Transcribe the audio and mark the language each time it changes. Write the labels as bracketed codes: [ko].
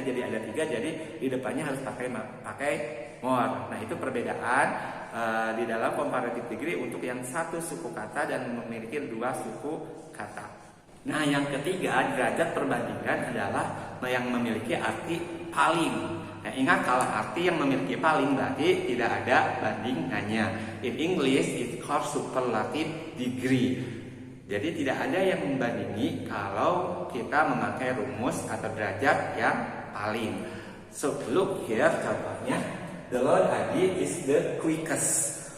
[id] Jadi ada tiga, jadi di depannya harus pakai more. Nah, itu perbedaan di dalam comparative degree untuk yang satu suku kata dan memiliki dua suku kata. Nah, yang ketiga, derajat perbandingan adalah yang memiliki arti paling. Nah, ingat kalau arti yang memiliki paling berarti tidak ada bandingannya. [en] In English it's called superlative degree. [id] Jadi tidak ada yang membandingi kalau kita memakai rumus atau derajat yang paling. [en] So look here [id] contohnya, [en] the Lord Adi is the quickest.